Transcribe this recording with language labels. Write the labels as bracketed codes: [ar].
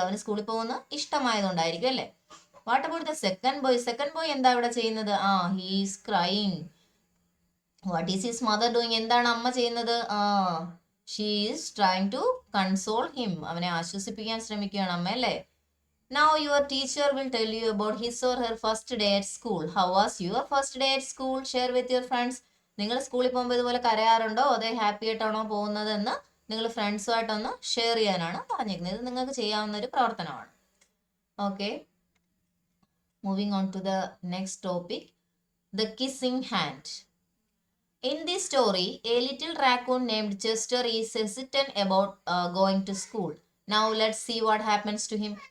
[ml] അവന് സ്കൂളിൽ പോകുന്നത് ഇഷ്ടമായതുകൊണ്ടായിരിക്കും അല്ലേ. [en] What about the second boy? [ml] Second boy എന്താ ഇവിടെ ചെയ്യുന്നത്? [en] He is crying. What is his mother doing? [ml] എന്താണ് അമ്മ ചെയ്യുന്നത്? [en] She is trying to console him. [ml] അവനെ ആശ്വസിപ്പിക്കാൻ ശ്രമിക്കുകയാണ് അമ്മ അല്ലേ. [en] Now your teacher will tell you about his or her first day at school. How was your first day at school? Share with your friends. [ml] നിങ്ങൾ സ്കൂളിൽ പോകുമ്പോൾ ഇതുപോലെ കരയാറുണ്ടോ അതേ ഹാപ്പി ആയിട്ടാണോ പോകുന്നതെന്ന് നിങ്ങൾ ഫ്രണ്ട്സുമായിട്ടൊന്ന് ഷെയർ ചെയ്യാനാണ് പറഞ്ഞിരിക്കുന്നത്. ഇത് നിങ്ങൾക്ക് ചെയ്യാവുന്ന ഒരു പ്രവർത്തനമാണ്. [en] Okay, moving on to the next topic, the kissing hand. In this story, a little raccoon named Chester is hesitant about going to school. Now let's see what happens to him.